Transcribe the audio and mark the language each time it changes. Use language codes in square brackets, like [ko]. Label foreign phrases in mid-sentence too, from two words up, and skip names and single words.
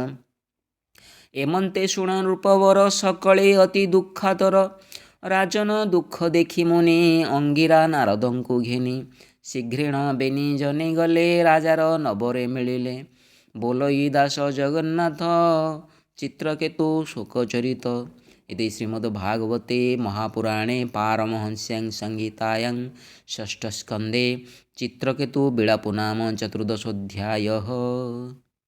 [or] ଏମନ୍ତେ ଶୁଣ ନୃପବର ସକଳେ ଅତି ଦୁଃଖାତର। ରାଜନ ଦୁଃଖ ଦେଖି ମୁନି ଅଙ୍ଗିରା ନାରଦଙ୍କୁ ଘେନି। ଶୀଘ୍ରେଣ ବେନି ଜନେ ଗଲେ ରାଜାର ନବରେ ମିଳିଲେ। ବୋଲଇ ଦାସ ଜଗନ୍ନାଥ ଚିତ୍ରକେତୁ ଶୋକଚରିତ। [sa] इति श्रीमद्भागवते महापुराणे पारमहंस्यां संहितायां षष्ठस्कन्धे चित्रकेतु बिलापो नाम चतुर्दशोऽध्यायः।